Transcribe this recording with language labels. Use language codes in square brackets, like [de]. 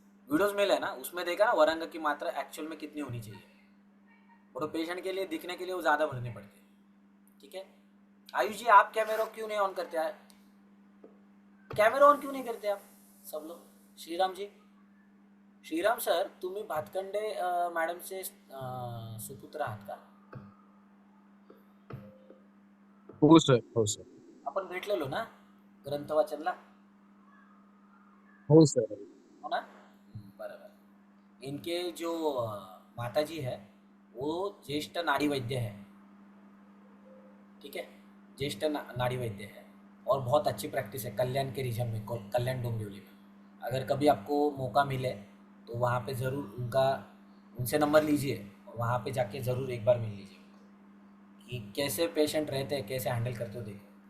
[hi] Videos मिले है ना, उसमें देखा ना वरंग की मात्रा एक्चुअल में कितनी होनी चाहिए, और पेशेंट के लिए दिखने के लिए वो ज़्यादा भरनी पड़ती है। ठीक है, आयुष जी आप कैमरा क्यों नहीं ऑन करते हैं, कैमरा ऑन क्यों नहीं करते आप सब लोग? [mr] श्रीराम जी, श्रीराम सर तुम्ही भातखंडे मॅडमचे सुपुत्र आहात का? हो सर, हो सर. आपण भेटलेलो ना ग्रंथ वाचनला, हो सर. हो ना? बरोबर। [hi] इनके जो माताजी है वो ज्येष्ठ नाड़ी वैद्य है। ठीक है, ज्येष्ठ नाड़ी वैद्य है, और बहुत अच्छी प्रैक्टिस है कल्याण के रीजन में, कल्याण डोंबिवली में। अगर कभी आपको मौका मिले तो वहाँ पे ज़रूर उनसे नंबर लीजिए और वहाँ पे जाके ज़रूर एक बार मिल लीजिए कि कैसे पेशेंट रहते हैं, कैसे हैंडल करते हो देखो।